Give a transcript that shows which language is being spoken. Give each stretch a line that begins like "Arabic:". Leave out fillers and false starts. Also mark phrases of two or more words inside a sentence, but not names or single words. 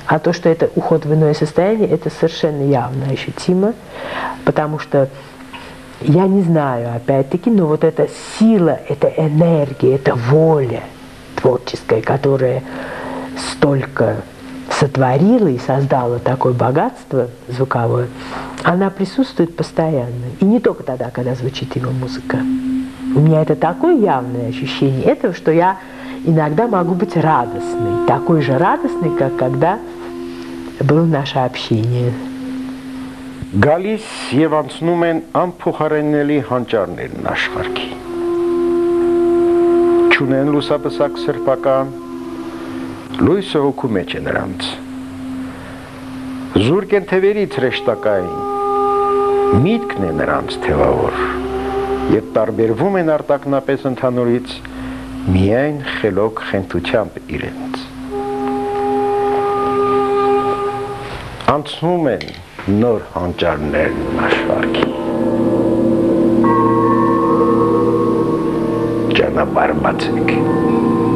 Russian: А то, что это уход в иное состояние, это совершенно явно ощутимо, потому что я не знаю, опять-таки, но вот эта сила, эта энергия, эта воля творческая, которая столько сотворила и создала такое богатство звуковое, она присутствует постоянно. И не только тогда, когда звучит его музыка. У меня это такое явное ощущение этого, что я иногда могу быть радостной, такой же радостной, как когда было наше общение.
Armenian: Գալիս և անցնում են անփոխարինելի հանճարներն աշխարհի։ Չունեն լուսապսակ սրբական, լույսը հոգու մեջ է նրանց։ Զուրկ են թևերից հրեշտակային, միտքն է նրանց թևավոր, և տարբերվում են արտակնապես ընդհանուրից միայն խելոք խենթությամբ իրենց։ Անցնում են նոր հանճարներն աշխարհի։ Ճանապարհ բացեք։